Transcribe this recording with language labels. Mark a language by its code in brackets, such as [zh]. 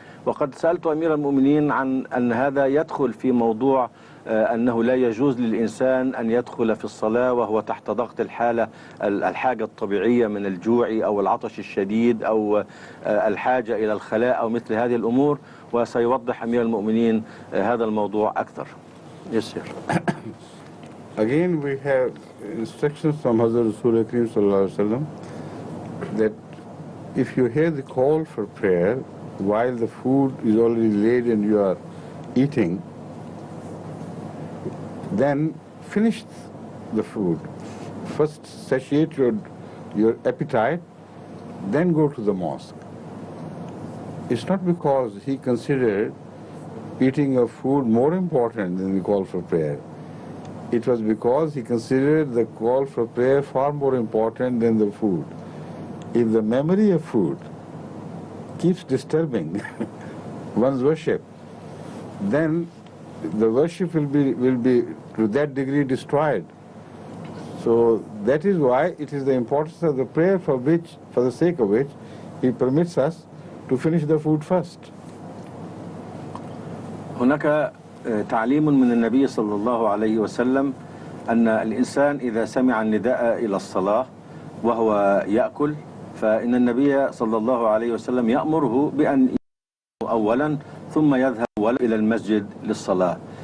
[ar] وقد سألت أمير المؤمنين عن أن هذا يدخل في موضوع أنه لا يجوز للإنسان أن يدخل في الصلاة وهو تحت ضغط الحاجة الطبيعية من الجوع أو العطش الشديد أو الحاجة إلى الخلاء أو مثل هذه الأمور، وسيوضح أمير المؤمنين هذا الموضوع أكثر. [en] Yes, sir. Again, we have instructions from Hazrat Rasul Kareem Sallallahu Alaihi Wasallam that if you hear the call for prayer while the food is already laid and you are eating, then finish the food. First satiate your appetite, then go to the mosque. It's not because he considered eating of food more important than the call for prayer. It was because he considered the call for prayer far more important than the food. If the memory of food keeps disturbing one's worship, then the worship will be to that degree destroyed. So that is why it is the importance of the prayer for the sake of which he permits us to finish the food first. [ar] هناك تعليم من النبي صلى الله عليه وسلم أن الإنسان إذا سمع النداء إلى الصلاة وهو يأكل، فإن النبي صلى الله عليه وسلم يأمره بأن يأكل أولا ثم يذهب إلى المسجد للصلاة.